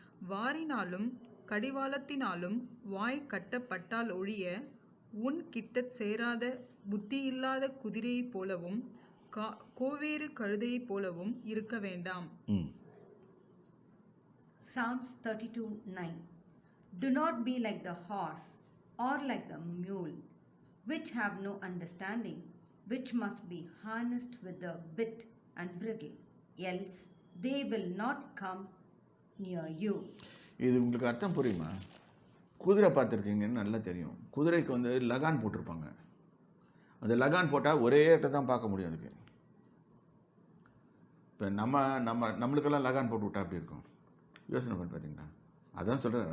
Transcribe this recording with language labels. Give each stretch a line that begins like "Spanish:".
Tamil: வாரினாலும் கடிவாளத்தினாலும் வாய் கட்டப்பட்டால் ஒழிய உன் கிட்டச் சேராத புத்தியில்லாத குதிரையைப் போலவும் கோவேறு கழுதையைப் போலவும் இருக்க வேண்டாம்.
English: Psalms 32:9. Do not be like the horse or like the mule, which have no understanding, which must be harnessed with a bit and bridle, else they will not come near you.
Tamil: இது உங்களுக்கு அர்த்தம் புரியுமா? குதிரை பார்த்துருக்கீங்கன்னு நல்லா தெரியும். குதிரைக்கு வந்து லகான் போட்டிருப்பாங்க. அந்த லகான் போட்டால் ஒரே இடத்த தான் பார்க்க முடியும். அதுக்கு இப்போ நம்மளுக்கெல்லாம் லகான் போட்டு விட்டா அப்படி இருக்கும். யோசனை பண்ணி பார்த்தீங்களா? அதான் சொல்கிறேன்.